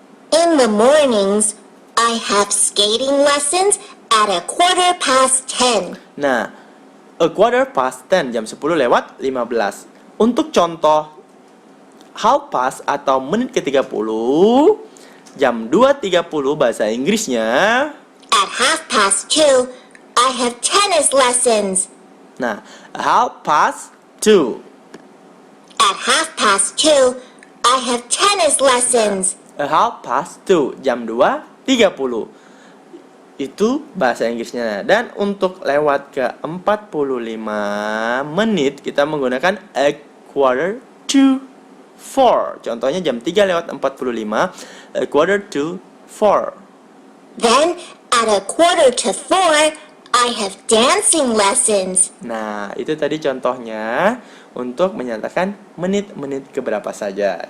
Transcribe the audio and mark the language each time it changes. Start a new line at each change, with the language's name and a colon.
English: In the mornings, I have skating lessons at a quarter past 10.
Indonesian: Nah,
English: a quarter past 10,
Indonesian: jam 10 lewat 15. Untuk contoh
English: half past
Indonesian: atau menit ke-30, jam 2.30 bahasa Inggrisnya.
English: At half past 2, I have tennis lessons. Nah, half past 2. At half past 2, I have tennis lessons.
Indonesian: A half past 2, jam 2.30. Itu bahasa Inggrisnya. Dan untuk lewat ke 45 menit kita menggunakan
English: a quarter to 4.
Indonesian: Contohnya jam 3 lewat 45,
English: a quarter to 4. Then, at a quarter to 4, I have dancing lessons.
Indonesian: Nah, itu tadi contohnya untuk menyatakan menit-menit keberapa saja.